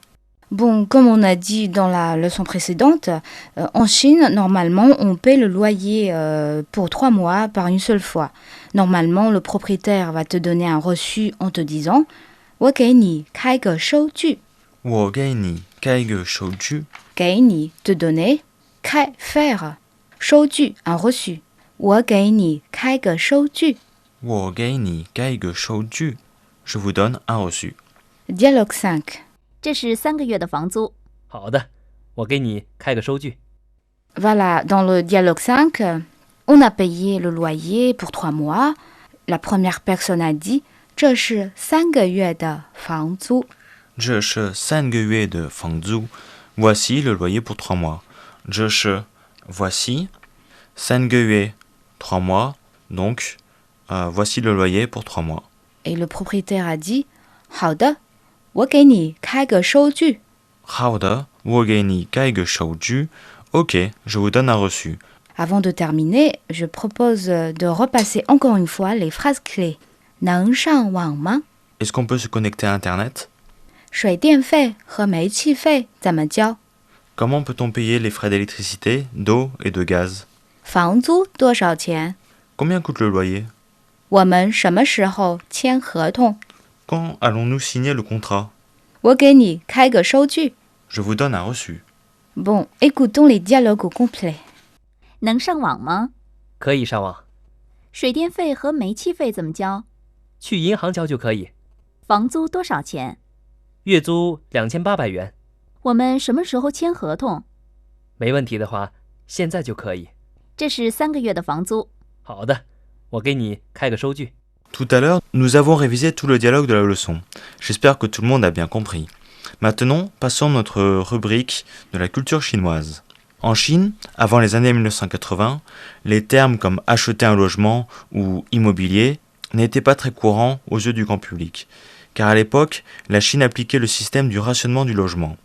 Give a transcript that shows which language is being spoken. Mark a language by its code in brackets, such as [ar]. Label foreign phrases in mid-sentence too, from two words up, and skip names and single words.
[fr] Bon, comme on a dit dans la leçon précédente, en Chine, normalement, on paie le loyer pour 3 mois par une seule fois. Normalement, le propriétaire va te donner un reçu en te disant « [zh] 我给你开个收据我给你开个收据，给你 [fr] te donner, 开 faire, 收据 un reçu. [zh] 我给你开个收据我给你开个收据 [fr] Je vous donne un reçu. Dialogue 5. [zh] 这是3个月的房租。好的，我给你开个收据。 [fr] Voilà, dans le dialogue 5, on a payé le loyer pour 3 mois. La première personne a dit « [zh] 这是3个月的房租这是3个月的房租 [fr] Voici le loyer pour 3 mois. [zh] 这是 [fr] voici 3个月 3 mois. Donc, voici le loyer pour 3 mois. ». Et le propriétaire a dit « [zh] 好的，我给你开个收据。好的，我给你开个收据 [fr] Ok, je vous donne un reçu. » Avant de terminer, je propose de repasser encore une fois les phrases clés. [zh] 能上网吗 [fr] Est-ce qu'on peut se connecter à Internet [zh] 水电费和煤气费怎么交 [fr] Comment peut-on payer les frais d'électricité, d'eau et de gaz [zh] 房租多少钱 [fr] Combien coûte le loyer [zh] 我们什么时候签合同 [fr] Quand allons-nous signer le contrat [zh] 我给你开个收据 [fr] Je vous donne un reçu. Bon, écoutons les dialogues au complet. [zh] 能上网吗？可以上网，水电费和煤气费怎么交？去银行交就可以。房租多少钱？月租2800元。我们什么时候签合同？没问题的话，现在就可以。这是3个月的房租。好的，我给你开个收据。 [fr] Tout à l'heure, nous avons révisé tout le dialogue de la leçon. J'espère que tout le monde a bien compris. Maintenant, passons à notre rubrique de la culture chinoise. En Chine, avant les années 1980, les termes comme acheter un logement ou immobilier n'étaient pas très courants aux yeux du grand public, car à l'époque, la Chine appliquait le système du rationnement du logement.